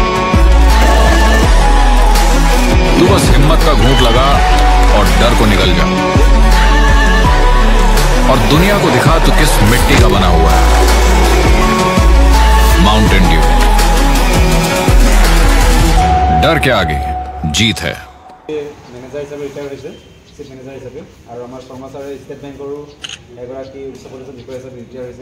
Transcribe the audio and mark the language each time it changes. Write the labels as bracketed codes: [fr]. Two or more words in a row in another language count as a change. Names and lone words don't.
[hi] तू बस हिम्मत का घूंट लगा और डर को निगल जा और दुनिया को दिखा तू किस मिट्टी का बना हुआ है। माउंटेन ड्यू, डर के आगे जीत है। [as] মেনেজাৰ হিচাপে ৰিটায়াৰ হৈছে, [en] chief manager [as] হিচাপে, আৰু আমাৰ শৰ্মা ছাৰে ষ্টেট বেংকৰো এগৰাকী উচ্চ পদস্থ বিষয়া হিচাপে ৰিটায়াৰ হৈছে।